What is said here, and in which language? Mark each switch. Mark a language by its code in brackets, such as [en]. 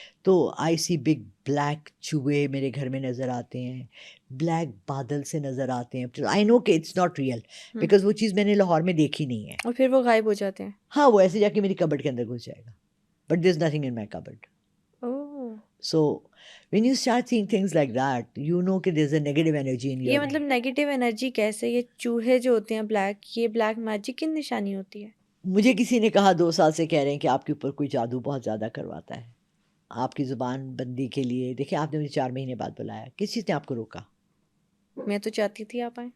[ur] تو [en] I see big black [ur] چوہے میرے گھر میں نظر آتے ہیں, بلیک بادل سے نظر آتے ہیں. [en] I know [ur] کہ [en] it's not real, [ur] بیکاز وہ چیز میں نے لاہور میں دیکھی نہیں ہے. اور پھر وہ غائب ہو جاتے ہیں. ہاں, وہ ایسے جا کے میری کبڈ کے اندر گھس جائے گا, [en] But there is nothing in my cupboard. So when you start seeing things like that, you know کہ there's a negative energy in your. [ur] یہ مطلب نیگیٹو انرجی کیسے, یہ چوہے جو ہوتے ہیں بلیک, یہ بلیک میجک کی نشانی ہوتی ہے؟ مجھے کسی نے کہا 2 سال سے کہہ رہے ہیں کہ آپ کے اوپر کوئی جادو بہت زیادہ کرواتا ہے آپ کی زبان بندی کے لیے. دیکھیں, آپ نے مجھے 4 مہینے بعد بلایا, کس چیز نے آپ کو روکا؟ میں تو چاہتی تھی آپ آئیں.